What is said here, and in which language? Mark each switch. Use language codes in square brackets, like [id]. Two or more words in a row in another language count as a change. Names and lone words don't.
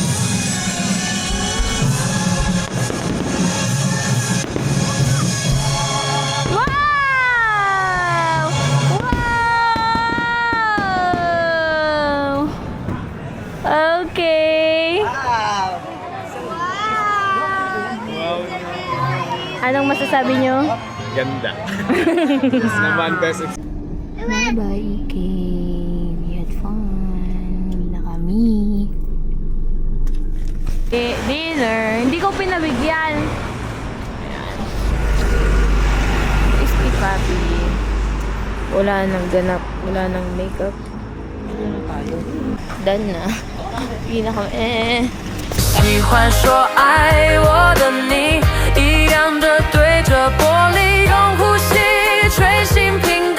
[en] Wow! Wow! [tl] Okay. Anong masasabi nyo? Ganda. Yes naman, [en] best Bye-bye, Ike. We had fun. [tl] Uwi na kami. Dinner. Hindi ko pinabigyan. Ayan. Iski papi. Wala nang ganap. Wala nang makeup. Done na. Uwi na kami. [zh] 喜欢说爱我的你，一样的对着玻璃，用呼吸吹醒。